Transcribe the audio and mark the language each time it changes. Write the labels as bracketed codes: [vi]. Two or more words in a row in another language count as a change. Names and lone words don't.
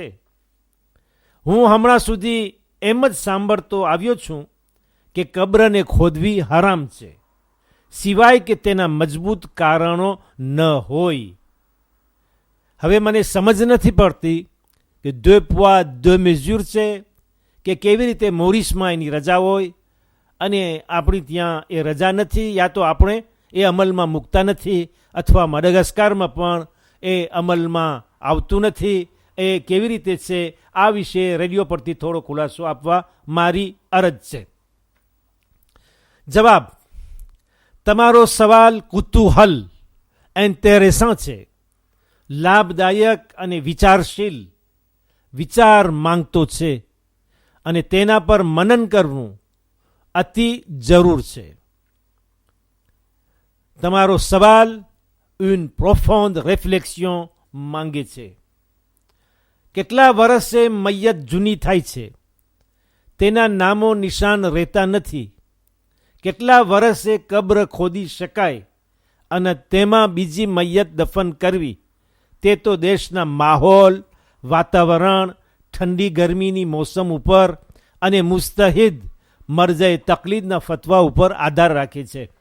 [gu] હું હમણાં સુધી એમ જ સાંભળતો આવ્યો છું કે કબ્રને ખોદવી હરામ છે, સિવાય કે તેના મજબૂત કારણો ન હોય. હવે મને સમજ નથી પડતી કે [fr] 2 poids 2 mesures [gu] છે, કે કેવી રીતે મોરિસમાં એની રજા હોય અને આપણી ત્યાં એ રજા નથી, યા તો આપણે એ અમલમાં મૂકતા નથી, અથવા મડગાસ્કારમાં પણ એ અમલમાં આવતું નથી. એ કેવી રીતે છે, આ વિશે રેડિયો પરથી થોડો ખુલાસો આપવા મારી અરજ છે. જવાબ: તમારો સવાલ કુતૂહલ ઇન્ટેરેસન્ટ છે, લાભદાયક અને વિચારશીલ વિચાર માંગતો છે અને તેના પર મનન કરવું અતિ જરૂર છે. તમારો સવાલ [fr] une profonde réflexion [gu] માંગે છે. કેટલા વર્ષે મૈયત જૂની થાય છે, તેના નામો નિશાન રહેતા નથી. કેટલા વર્ષે કબ્ર ખોદી શકાય અને તેમાં બીજી મૈયત દફન કરવી, તે તો દેશના માહોલ, વાતાવરણ, ઠંડી ગરમીની મોસમ ઉપર અને મુસ્તહિદ મરજાએ તકલીદના ફતવા ઉપર આધાર રાખે છે.